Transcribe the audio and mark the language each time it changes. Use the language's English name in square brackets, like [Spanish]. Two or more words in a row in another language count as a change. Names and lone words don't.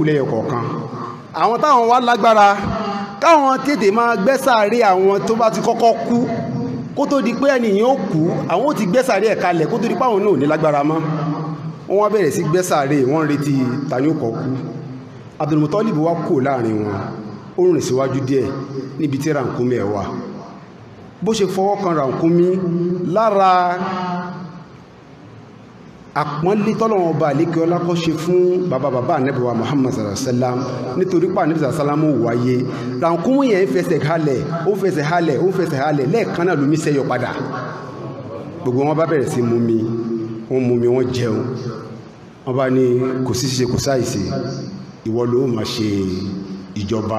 [Yoruba] lẹ́yọ kọ̀ọ̀kan àwọn táwọn wá lágbára káwọn tètè máa gbẹ́sàárè àwọn tó bá ti kọ́kọ́ kú kó tó di pé ẹnìyàn ó kú àwọn ò ti gbẹ́sàárè ẹ̀ kalẹ̀ kó tó di pé àwọn náà ò ní lágbára mọ́ wọ́n wá bẹ̀rẹ̀ sí gbẹ́sàárè wọ́n retí tani ó kọ́ kú Abdulmutalib wá kò láàrin wọn ó rìn síwájú díẹ̀ níbi tí rànkúnmí ẹ̀ wà bó ṣe fọwọ́ kan rànkúnmí lára àpọ́nlé tọ́lọ́wọ́n ọba àlékè ọlá kọ́ ṣe fún bàbá ànábì wa Muhammad [Arabic] sallallahu alaihi wasallam [Yoruba] nítorí pé ànábì [Arabic] sallallahu alaihi wasallam [Yoruba] wáyé rànkúnmí yẹn ń fẹsẹ̀ halẹ̀ lẹ́ẹ̀kan náà lómi sẹ́yọ padà gbogbo wọn bá bẹ̀rẹ̀ sí mumi wọ́n jẹun wọ́n bá ní kò sí ṣe kò sáìsì ìwọ ló máa ṣe ìjọba